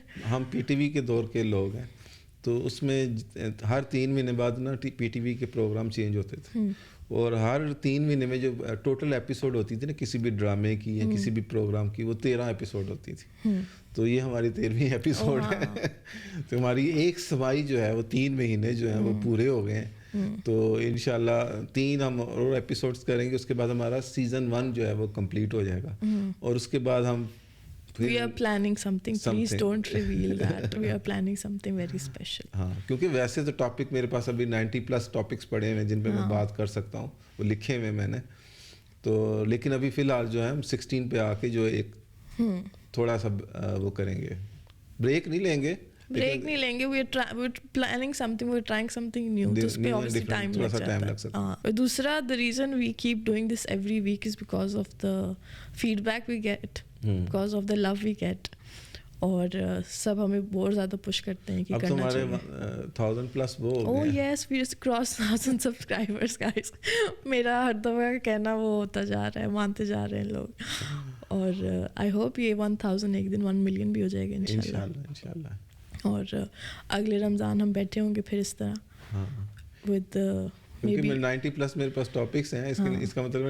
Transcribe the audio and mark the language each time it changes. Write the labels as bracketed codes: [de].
[ur] ہم P T V کے دور کے لوگ ہیں, تو اس میں ہر 3 مہینے بعد نا پی ٹی وی کے پروگرام چینج ہوتے تھے, اور ہر 3 مہینے میں جو ٹوٹل ایپیسوڈ ہوتی تھی نا کسی بھی ڈرامے کی یا کسی بھی پروگرام کی, وہ 13 ایپیسوڈ ہوتی تھی. تو یہ ہماری 13ویں ایپیسوڈ ہے. تو ہماری ایک سمائی جو ہے وہ 3 مہینے جو ہیں وہ پورے ہو گئے ہیں. تو انشاءاللہ 3 ہم اور ایپیسوڈس کریں گے, اس کے بعد ہمارا سیزن 1 جو ہے وہ کمپلیٹ ہو جائے گا. اور اس کے بعد ہم [en] We are planning something. Please don't reveal that. We are planning something very special. [ur] ہاں, کیونکہ ویسے تو ٹاپک میرے پاس ابھی 90+ ٹاپکس پڑے ہیں جن پہ میں بات کر سکتا ہوں, وہ لکھے ہوئے میں نے. تو لیکن ابھی فی الحال جو ہے ہم 16 پہ آ کے جو ایک تھوڑا سا وہ کریں گے, بریک نہیں لیں گے. [en] We are planning something, we are trying something new. [ur] تو اس پہ obviously ٹائم لگ جاتا ہے. [en] دوسرا, the reason we keep doing this every week is because of the feedback we get, because of the love we get. [ur] اور سب ہمیں بہت زیادہ پش کرتے ہیں کہ کرنا چاہیے. اب تو ہمارے 1000+ وہ ہو گئے. [en] Oh yes, we just crossed 1000 subscribers guys. [ur] میرا ہر دفعہ کا کہنا وہ ہوتا جا رہا ہے, مانتے جا رہے ہیں لوگ. اور [en] I hope [ur] یہ 1000 ایک دن 1 ملین بھی ہو جائے گا انشاءاللہ. اور اگلے رمضان ہم بیٹھے ہوں گے پھر اس طرح ود کیونکہ 90+ میرے پاس ٹاپکس ہیں, اس کا مطلب